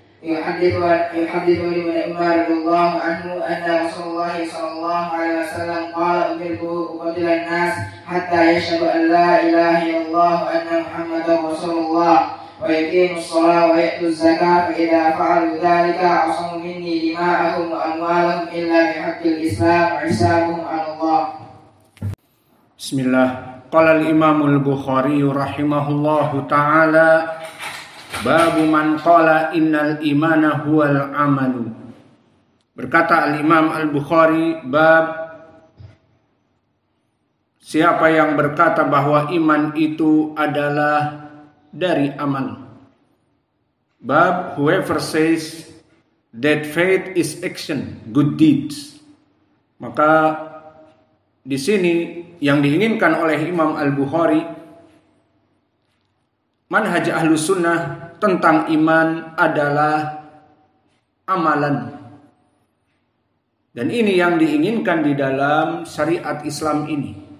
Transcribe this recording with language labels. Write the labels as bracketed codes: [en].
[ar] يحدث ابن عمر رضي الله عنه أن رسول الله صلى الله عليه وسلم قال أمرت أقاتل الناس حتى يشهدوا أن لا إله إلا الله وأن محمدا رسول الله ويقيموا الصلاة ويؤتوا الزكاة فإذا فعلوا ذلك عصموا مني دماءهم وأموالهم إلا بحق الإسلام وحسابهم على الله. بسم الله. قال الإمام البخاري رحمه الله تعالى باب من قال innal imana huwal amalu. [id] Berkata al-Imam al-Bukhari, bab siapa yang berkata bahwa iman itu adalah dari amal. [en] Bab whoever says that faith is action, good deeds. [id] Maka di sini yang diinginkan oleh Imam Al-Bukhari, manhaj Ahlus Sunnah tentang iman adalah amalan. Dan ini yang diinginkan di dalam syariat Islam ini.